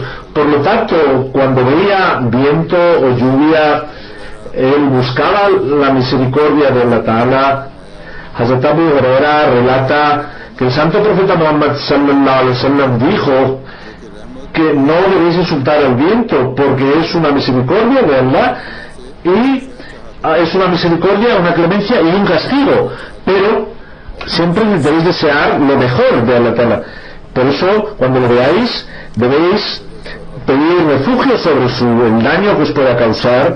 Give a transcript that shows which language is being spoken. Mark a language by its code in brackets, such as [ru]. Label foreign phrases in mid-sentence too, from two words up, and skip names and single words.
[es] Por lo tanto, cuando veía viento o lluvia, él buscaba la misericordia de [ar] الله تعالى. [es] Hazrat Abu Hurairah relata que el santo profeta Muhammad [ar] صلى الله عليه وسلم [es] dijo que no debéis insultar al viento, porque es una misericordia de Allah, y es una misericordia, una clemencia y un castigo. Pero siempre debéis desear lo mejor de [ar] الله تعالى. [es] Por eso, cuando lo veáis, debéis pedir refugio sobre el daño que os pueda causar.